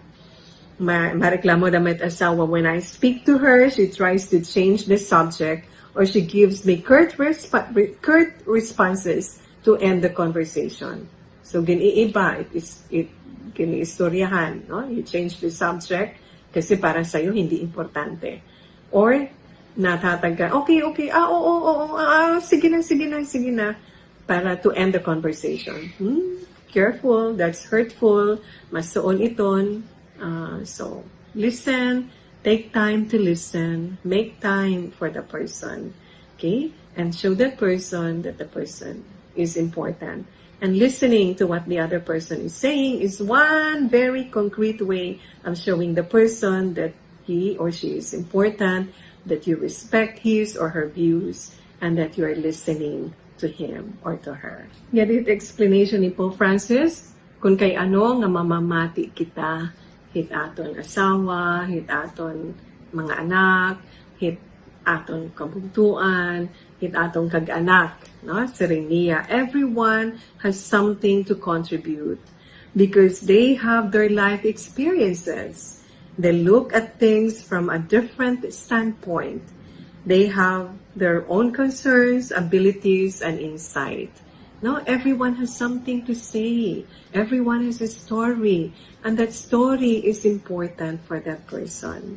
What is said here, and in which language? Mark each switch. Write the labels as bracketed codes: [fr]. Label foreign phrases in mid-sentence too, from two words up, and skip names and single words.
[war] Mareklamo damit asawa, [en] when I speak to her, she tries to change the subject, or she gives me curt responses to end the conversation. So, [war] giniiba, giniistoryahan, no? [en] You change the subject, [tl] kasi para sa'yo, hindi importante. [en] Or, natataga, okay, [tl] sige na, para [en] to end the conversation. Careful, that's hurtful, [war] masuon iton. [en] So, listen, take time to listen, make time for the person, okay? And show that person that the person is important. And listening to what the other person is saying is one very concrete way of showing the person that he or she is important, that you respect his or her views, and that you are listening to him or to her. [war] Get it explanation ni Pope Francis, kung kay ano nga mamamati kita, hit aton asawa, hit aton mga anak, hit aton kabugtuan, hit atong kag-anak, no? Serenia. [en] Everyone has something to contribute because they have their life experiences. They look at things from a different standpoint. They have their own concerns, abilities, and insight. No, everyone has something to say. Everyone has a story, and that story is important for that person.